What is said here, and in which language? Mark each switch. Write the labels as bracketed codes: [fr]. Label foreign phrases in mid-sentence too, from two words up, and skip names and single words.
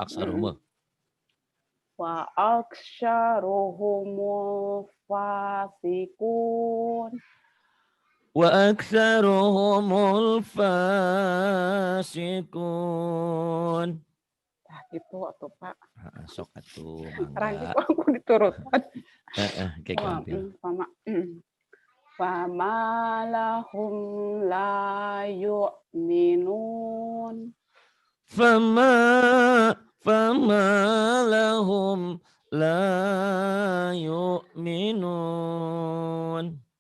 [ar] وأكثرهم الفاسقون. وأكثرهم الفاسقون. [id] Itu waktu Pak. [su] Sok atuh mangga. [id] Aku diturutkan. [ar] فما لهم لا يؤمنون. فما لهم لا يؤمنون.